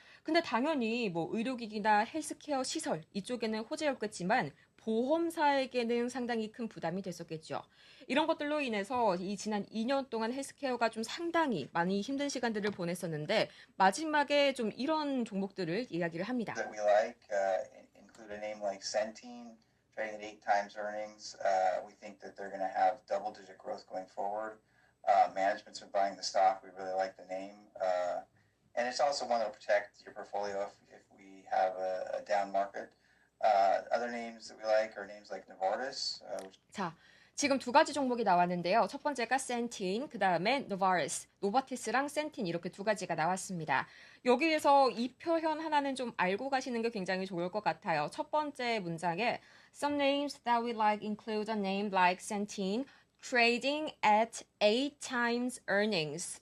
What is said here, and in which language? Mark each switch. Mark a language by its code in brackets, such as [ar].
[ko] 근데 당연히 뭐 의료기기나 헬스케어 시설 이쪽에는 호재였겠지만 보험사에게는 상당히 큰 부담이 됐었겠죠. 이런 것들로 인해서 이 지난 2년 동안 헬스케어가 좀 상당히 많이 힘든 시간들을 보냈었는데 마지막에 좀 이런 종목들을 이야기를 합니다. [en] That we like include a name like Centene, trading at 8 times earnings. We think that they're going to have double-digit growth going forward. Management's been buying the stock. We really like the name. And it's also one that will protect your portfolio if we have a down market. Other names that we like are names like Novartis. [ko] 자, 지금 두 가지 종목이 나왔는데요. 첫 번째가 센틴, 그 다음에 노바티스랑 센틴 이렇게 두 가지가 나왔습니다. 여기에서 이 표현 하나는 좀 알고 가시는 게 굉장히 좋을 것 같아요. 첫 번째 문장에 [en] Some names that we like include a name like Centene, trading at 8 times earnings.